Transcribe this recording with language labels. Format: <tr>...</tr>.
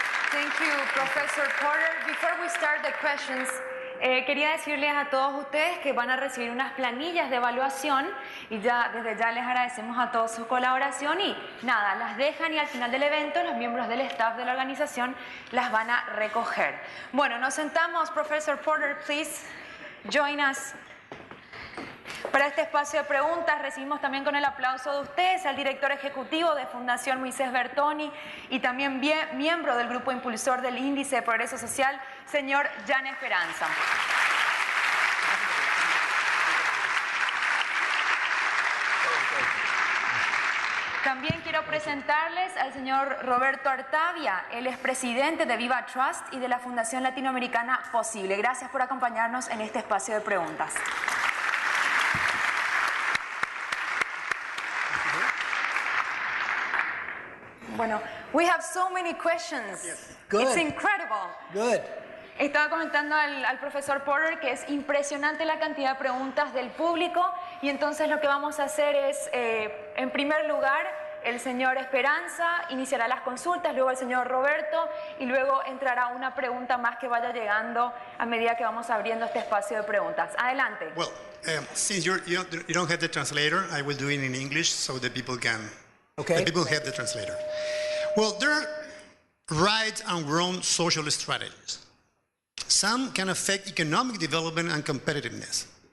<en>Thank you, Professor Porter. Before we start the questions,</en> <es>quería decirles a todos ustedes que van a recibir unas planillas de evaluación y desde ya les agradecemos a todos su colaboración y nada, las dejan y al final del evento los miembros del staff de la organización las van a recoger. Bueno, nos sentamos.</es> <en>Professor Porter, please join us.</en> <es>Para este espacio de preguntas recibimos también con el aplauso de ustedes al director ejecutivo de Fundación Moisés Bertoni y también miembro del grupo impulsor del Índice de Progreso Social, señor Jan Esperanza. También quiero presentarles al señor Roberto Artavia, él es presidente de Viva Trust y de la Fundación Latinoamericana Posible. Gracias por acompañarnos en este espacio de preguntas. Bueno,</es> <en>we have so many questions. Yes. Good. It's incredible. Good.</en> <es>Estaba comentando al profesor Porter que es impresionante la cantidad de preguntas del público y entonces lo que vamos a hacer es, en primer lugar, el señor Esperanza iniciará las consultas, luego el señor Roberto y luego entrará una pregunta más que vaya llegando a medida que vamos abriendo este espacio de preguntas. Adelante.</es> <en>Well, since you don't have the translator, I will do it in English so the people can. Okay. The people have the translator. Well, there are right and wrong social strategies. Some can affect economic development and competitiveness.</en>